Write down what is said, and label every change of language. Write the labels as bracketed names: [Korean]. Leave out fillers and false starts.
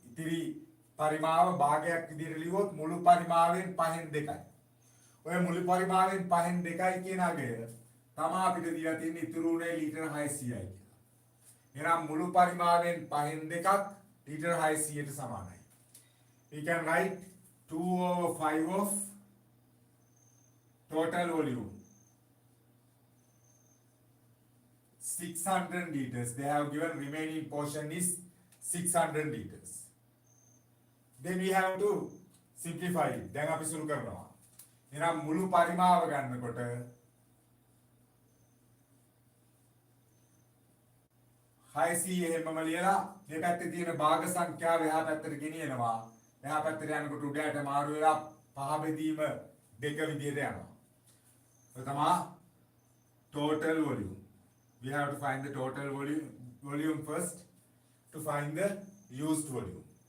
[Sinhala] ඉතිරි පරිමාව භාගයක් විදිහට ලියුවොත් මුළු පරිමාවෙන් පහෙන් දෙකයි. ඔය මුළු පරිමාවෙන් පහෙන් දෙකයි කියන අගය තමයි අපිට දීලා තියෙන්නේ ඉතුරු උනේ ලීටර් 600යි කියලා. එහෙනම් මුළු පරිමාවෙන් පහෙන් දෙකක් ලීටර් 600ට සමානයි. [English] We can write 2/5 of total volume. 600 liters. They have given remaining portion is 600 liters. Then we have to simplify it. [Sinhala] දැන් අපි සුළු කරනවා. එහෙනම් මුළු පරිමාව ගන්නකොට 600 එහෙමම ලියලා දෙපැත්තේ තියෙන භාග සංඛ්‍යාව එහා පැත්තට ගෙනියනවා. එහා පැත්තට යනකොට උඩට මාරු වෙලා පහ බෙදීම දෙක විදියට යනවා. ඔය තමයි total volume. [English] We have to find the total volume first to find the used volume.